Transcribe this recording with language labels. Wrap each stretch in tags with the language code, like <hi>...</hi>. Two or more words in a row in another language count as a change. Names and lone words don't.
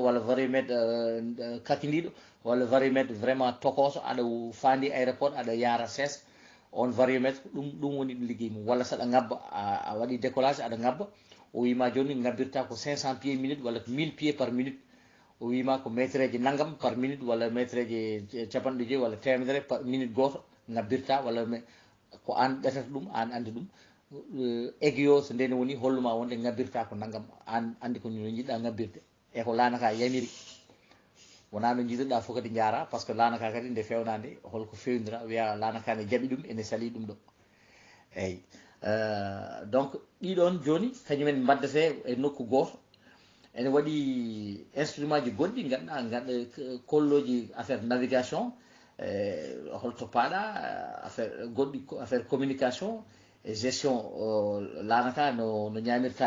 <ff>walla variomètre kakidiɗo walla variomètre vraiment tokoso aɗa fandi aéroport aɗa yara sees on variomètre ɗum woni ɗum ligguey mum walla saɗa ngabba a waɗi décollage aɗa ngabba o wima joni ngabbirta ko 500</ff> <fr>pieds minute</fr> <ff>walla ko 1000</ff> <fr>pieds par minute</fr> <ff>o wima ko métre ji naggam</ff> <fr>par minute</fr> <ff>walla métre ji capanɗe joyyi walla temedere</ff> <fr>par minute</fr> <ff>goto ngabbirta walla ko an ɗetata ɗum an andi ɗum aiguille o so ndeni woni holluma wonde ngabbirta ko naggam an andi ko no jiɗɗa ngabbirde e ko lanaka yamiri wona no jiɗirɗa fof kadi jaara</ff> <fr>par ce que</fr> <ff>lanaka kadi nde fewnade holko fewnira wiya lanaka ne jaaɓi ɗum ene sali ɗum ɗo eyyi donc ɗiɗon joni kañumen baddete e nokku goto ene waɗi instrument ji goɗɗi ganduɗa gaɗa kolloji</ff> <fr>affaire navigation</fr> <ff>holto paɗa affaire goɗɗi</ff> <fr>affaire communication</fr> <ff>e gestion lanaka no ñamirta</ff>